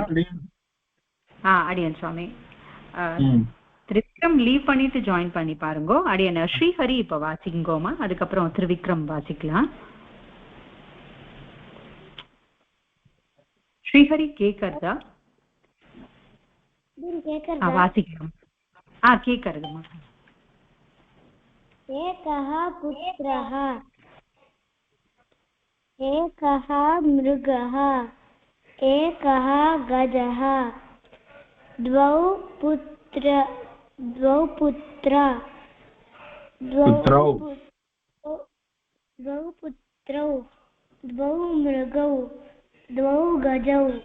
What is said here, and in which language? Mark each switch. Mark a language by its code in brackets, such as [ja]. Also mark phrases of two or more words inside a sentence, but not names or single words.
[ta] அடியன் சுவாமி திரிவிக்ரம் லீவ் பண்ணிட்டு ஜாயின் பண்ணி பாருங்க. அடியன் ஸ்ரீஹரி இப்ப வாசிங்கோமா, அதுக்கப்புறம் திரிவிக்ரம் வாசிக்கலாம். ஸ்ரீஹரி கேக்குறதா? வாசிக்கலாம். கேக்குறதுமா. [sa] एकः पुत्रः, एकः मृगः, एकः गजः, द्वौ पुत्रौ, द्वौ मृगौ, द्वौ गजौ,